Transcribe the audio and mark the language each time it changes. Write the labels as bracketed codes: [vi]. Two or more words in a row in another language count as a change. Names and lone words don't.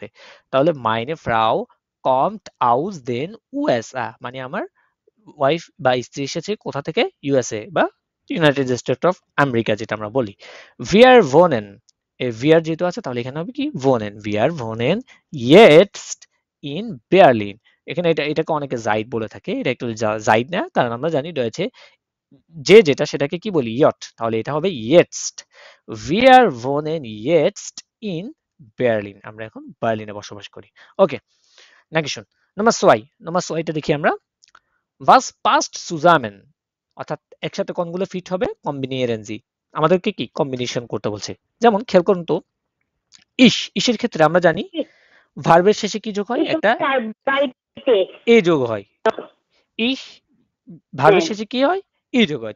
[de] তাহলে meine Frau kommt aus den USA, [bn] মানে আমার ওয়াইফ বা স্ত্রী এসেছে কোথা থেকে? ইউএসএ বা ইউনাইটেড স্টেট অফ আমেরিকা, যেটা আমরা বলি। [de] wir wohnen, [bn] এই wir যেহেতু আছে তাহলে এখানে হবে কি [de] wohnen, wir wohnen jetzt in Berlin। [bn] এখানে এটাকে অনেকে জাইড বলে থাকে, এটা একটু জাইড না, কারণ আমরা জানি রয়েছে যে যেটা সেটাকে কি বলি? [de] ইয়ট, [bn] তাহলে এটা হবে [de] jetzt। wir wohnen jetzt in Berlin, [bn] আমরা এখন বার্লিনে বসবাস করি। ওকে, নাকি শুন, নাম্বার সোয়াইটা দেখি আমরা। [de] was passt zusammen, [bn] অর্থাৎ একসাথে কোনগুলো ফিট হবে? [de] kombinieren Sie, [bn] আমাদেরকে কি কম্বিনেশন করতে বলছে। যেমন খেয়াল করুন তো, ইসের ক্ষেত্রে আমরা জানি ভার্বের শেষে কি যোগ হয়? [de] Ich [bn] একটা [de] arbeite। [bn] এ যোগ হয়। ইস ভার্বের শেষে কি হয়? ই যোগ হয়।